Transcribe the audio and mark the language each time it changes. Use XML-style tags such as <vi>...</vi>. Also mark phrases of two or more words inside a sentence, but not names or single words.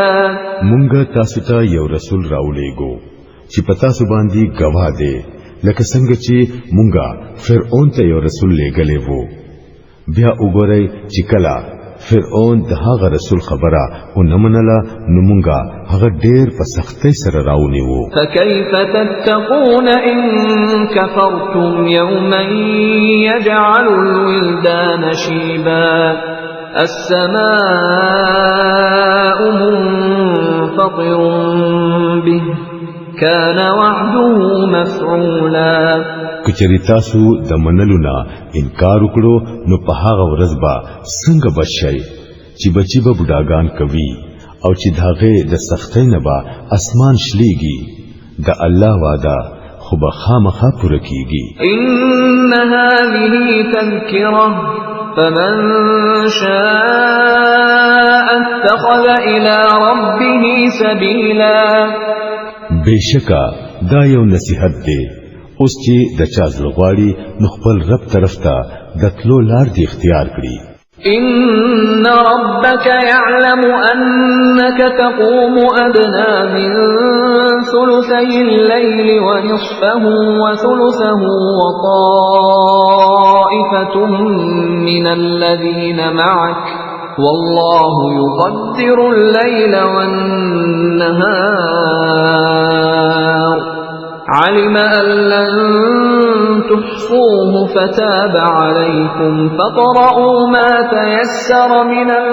<ps>مونږه تاسو ته یو رسول راولېګو چې پتا سو باندې گواه دی لکه څنګه چې مونږه فرعون ته یو رسول لېګلې وو. بیا وګورئ چې کله فرعون د هغه رسول خبره او نمنله نو مونږه هغه ډېر په سختۍ سره راونیو.</ps> <ar>فكيف تتقون إن كفرتم يوما يجعل الولدان شيبا السماء منفطر به كان وعده مفعولا.</ar> <ps>کچری تاسو د منلونا انکار وکړو نو په هغه ورځ با څنګه بچي چې بچي به بډاګان کوي او چې داغه د سختۍ نه با اسمان شليږي. د الله وعده خو به خامخا پوره کیږي.</ps> <ar>ان هذه تذکره فمن شاء اتخذ الى ربه سبيلا.</ar> <ps>بشکا دا یو نصیحت دی اوس چې د چا زړغواړي نو خپل رب طرف ته د تلو لار دی اختیار کړي.</ps> <ar>إن ربك يعلم أنك تقوم أدنى من ثلثي الليل ونصفه وثلثه وطائفة من الذين معك والله يقدر الليل والنهار علم أن لن تحصوه فتاب عليكم فاقرؤوا ما تيسر من</ar>